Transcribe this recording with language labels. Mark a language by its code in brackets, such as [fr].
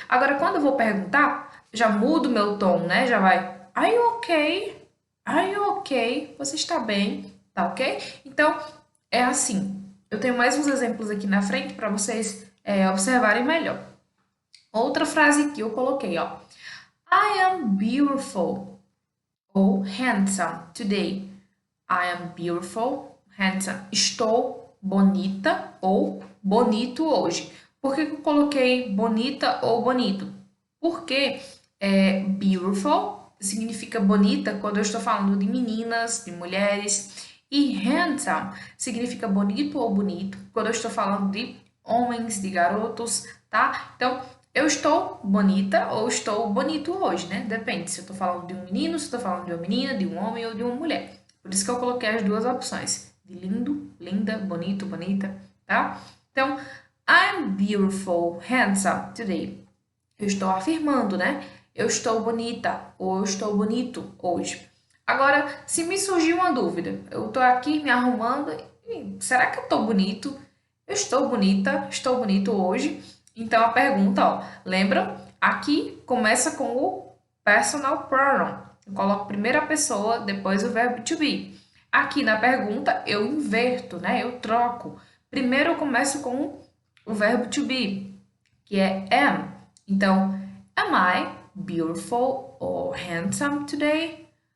[pt] Agora, quando eu vou perguntar, já mudo meu tom, né? Já vai, [en] are you okay? Are you okay? [pt] Você está bem? Tá ok? Então, é assim. Eu tenho mais uns exemplos aqui na frente para vocês observarem melhor. Outra frase que eu coloquei, ó. [en] I am beautiful ou handsome today. I am beautiful, handsome. [pt] Estou bonita ou bonito hoje. Por que eu coloquei bonita ou bonito? Porque beautiful significa bonita quando eu estou falando de meninas, de mulheres. E handsome significa bonito ou bonito quando eu estou falando de homens, de garotos, tá? Então, eu estou bonita ou estou bonito hoje, né? Depende se eu estou falando de um menino, se eu estou falando de uma menina, de um homem ou de uma mulher. Por isso que eu coloquei as duas opções, de lindo, linda, bonito, bonita, tá? Então, [en] I'm beautiful, handsome today. [pt] Eu estou afirmando, né? Eu estou bonita ou eu estou bonito hoje. Agora, se me surgir uma dúvida, eu estou aqui me arrumando e será que eu estou bonito? Eu estou bonita, estou bonito hoje. Então a pergunta, ó, lembra? Aqui começa com o personal pronoun. Eu coloco primeiro a pessoa, depois o verbo to be. Aqui na pergunta eu inverto, né? Eu troco. Primeiro eu começo com o verbo to be, que é am. Então, [en] am I beautiful or handsome today?